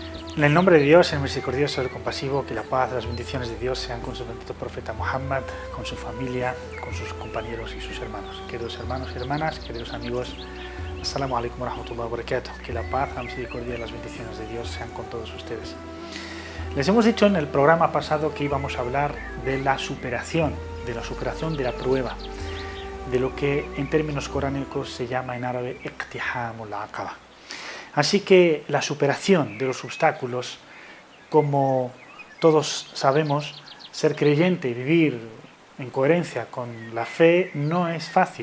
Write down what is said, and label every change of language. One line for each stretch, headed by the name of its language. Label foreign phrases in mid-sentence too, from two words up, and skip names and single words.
Spanish: En el nombre de Dios, el misericordioso, el compasivo, que la paz, las bendiciones de Dios sean con su bendito profeta Muhammad, con su familia, con sus compañeros y sus hermanos. Queridos hermanos y hermanas, queridos amigos,
Arabic: السلام عليكم ورحمة الله وبركاته.
Spanish: Que la paz, la misericordia y las bendiciones de Dios sean con todos ustedes. Les hemos dicho en el programa pasado que íbamos a hablar de la superación de la prueba, de lo que en términos coránicos se llama en árabe
Arabic: اقتحام العقبة.
Spanish: Así que la superación de los obstáculos, como todos sabemos, ser creyente y vivir en coherencia con la fe no es fácil.